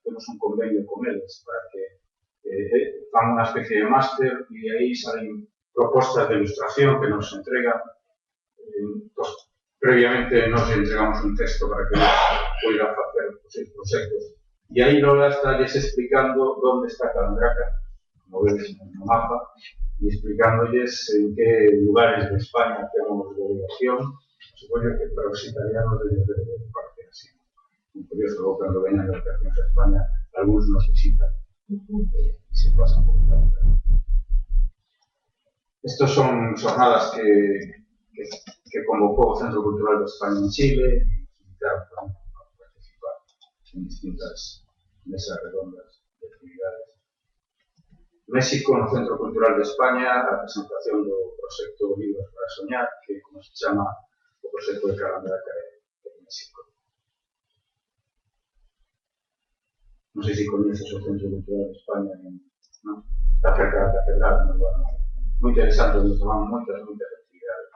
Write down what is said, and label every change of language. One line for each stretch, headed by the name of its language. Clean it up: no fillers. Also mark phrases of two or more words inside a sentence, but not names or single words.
Galician: Temos un convenio con eles para que fan unha especie de máster e aí salen propostas de ilustración que nos entregan. Previamente nos entregamos un texto para que poidan facer os seus proxectos. E aí Lola está explicando onde está Calandraca,
Spanish: como veis en el mapa, y explicándoles en qué lugares de España tenemos delegación. Supongo que para los italianos debe parecer así. Muy curioso, luego cuando vengan delegaciones a España, algunos nos visitan y se pasan por la. Estas son jornadas que convocó el Centro Cultural de España en Chile y invitaron a participar en distintas mesas redondas de actividades.
Galician: México, no Centro Cultural de España, a presentación do proxecto Libros para Soñar, que como se chama o proxecto de Calandraca de México. Non sei se coñeces o Centro Cultural de España, ¿no? Está cerca da catedral, ¿no? Bueno, moi interesante, nos tomamos moitas actividades.